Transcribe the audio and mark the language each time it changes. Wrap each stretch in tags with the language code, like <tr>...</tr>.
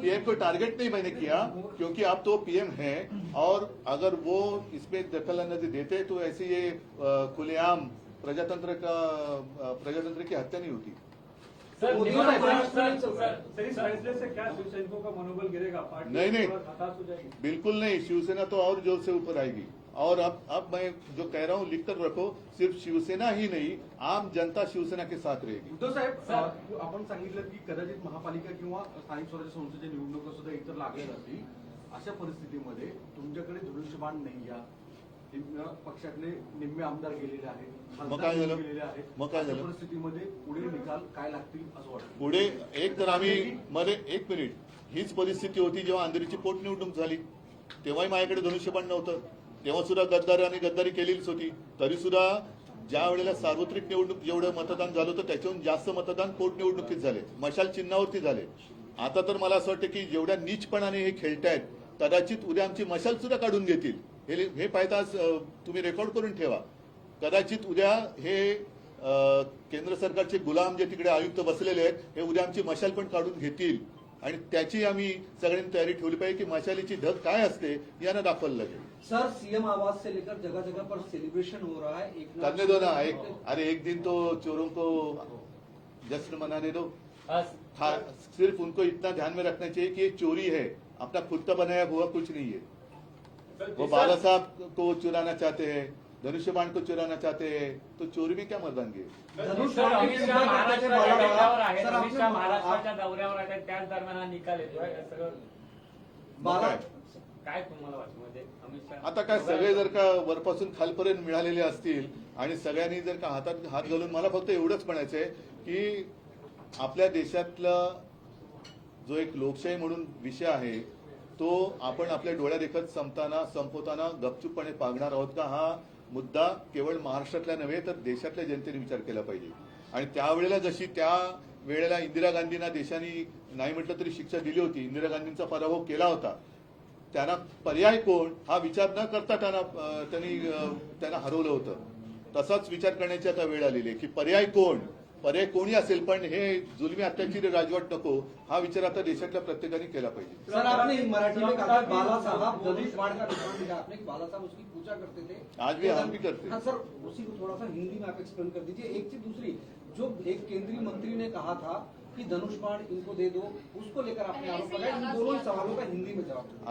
<hi>PM को target नहीं मैंने किया, क्योंकि आप तो पीएम हैं, और अगर वो इसमें दखल अंदाजी देते तो ऐसे ये खुलेआम प्रजातंत्र की हत्या नहीं होती। सर, सर, इस फैसले से क्या शिवसैनिकों का मनोबल गिरेगा? पार्टी नहीं। हताश हो जाएगी? बिल्कुल नहीं, शिवसेना तो और जोर से ऊपर आएगी। और अब मैं जो कह रहा हूँ लिख कर रखो, सिर्फ शिवसेना ही नहीं, आम जनता शिवसेना के साथ रहेगी।</hi> <mr>उद्धव साहेब, आपण सांगितलं की कदाचित महापालिका किंवा स्थानिक स्वराज्य संस्थेच्या निवडणुका सुद्धा इतर लागल्या जातील। अशा परिस्थितीमध्ये तुमच्याकडे धनुष्यबाण नाही, या पक्षातले निम्मे आमदार गेलेले आहेत, मग काय झालं? गेलेले आहेत। मग काय झालं? अशा परिस्थितीमध्ये पुढे निकाल काय लागतील असं वाटतं? पुढे एक तर आम्ही मध्ये 1 मिनिट, हीच परिस्थिती होती जेव्हा अंधेरीची पोटनिवडणूक झाली, तेव्हाही माझ्याकडे धनुष्यबाण नव्हतं, तेव्हा सुद्धा गद्दारी केलेलीच होती। तरी सुद्धा ज्या वेळेला सार्वत्रिक निवडणूक जेवढं मतदान झालं होतं त्याच्याहून जास्त मतदान पोटनिवडणुकीत झाले, मशाल चिन्हावरती झाले। आता तर मला असं वाटतं की जेवढ्या नीचपणाने हे खेळतायत, कदाचित उद्या आमची मशाल सुद्धा काढून घेतील। हे पाहता तुम्ही रेकॉर्ड करून ठेवा। कदाचित उद्या हे केंद्र सरकारचे गुलाम जे तिकडे आयुक्त बसलेले आहेत, हे उद्या आमची मशाल पण काढून घेतील, आणि त्याची आम्ही सगळ्यांनी तयारी ठेवली पाहिजे की मशालीची धग काय असते यांना दाखवायला लागेल।</mr> <hi>सर, सीएम आवास से लेकर जगह जगह पर सेलिब्रेशन हो रहा है। करने दो ना, अरे एक दिन तो चोरों को जश्न मनाने दो। सिर्फ उनको इतना ध्यान में रखना चाहिए कि ये चोरी है, अपना खुद का बनाया हुआ कुछ नहीं है। वो बाला साहब को चुराना चाहते हैं, धनुष्यबाण को चुराना चाहते हैं, तो चोरी में क्या मर्दानगी है?</hi> <mr>सर, अमित शाह महाराष्ट्राच्या दौऱ्यावर आहेत, अमित शाह महाराष्ट्राच्या दौऱ्यावर आहेत, त्याच दरम्यान हा निकाल येतोय। हे सगळं काय तुम्हाला वाटतं? म्हणजे अमित शाह आता काय सगळे जर का वरपासून खालपर्यंत मिळालेले असतील आणि सगळ्यांनी जर का हातात हात घालून, मला फक्त एवढंच म्हणायचं आहे की आपल्या देशातला जो एक लोकशाही म्हणून विषय आहे तो आपण आपल्या डोळ्यादेखत संपवताना गपचूपपणे पागणार आहोत का, हा मुद्दा केवळ महाराष्ट्रातल्या नव्हे तर देशातल्या जनतेने विचार केला पाहिजे। आणि त्यावेळेला जशी त्या वेळेला इंदिरा गांधींना देशाने नाही म्हटलं तरी शिक्षा दिली होती, इंदिरा गांधींचा पराभव केला होता, त्यांना पर्याय कोण हा विचार न करता त्यांना हरवलं होतं। तसाच विचार करण्याची आता वेळ आलेली आहे की पर्याय कोणी असेल, पण हे जुलमी अत्याचारी राजवट नको, हा विचार आता देशातल्या प्रत्येकाने केला पाहिजे।</mr> <hi>सर, आपने मराठी में कहा बाला साहब धनुष्यबाण का निशान दिया आपने कि बाला साहब उसकी पूजा करते थे, आज भी हम भी करते हैं। हाँ सर, उसी को थोड़ा सा हिंदी में आप एक्सप्लेन कर दीजिए। एक चीज दूसरी, जो एक केंद्रीय मंत्री ने कहा था कि धनुष्यबाण इनको दे दो, उसको लेकर आपने आरोप लगाया। इन दोनों सवालों का हिंदी में जवाब।</hi>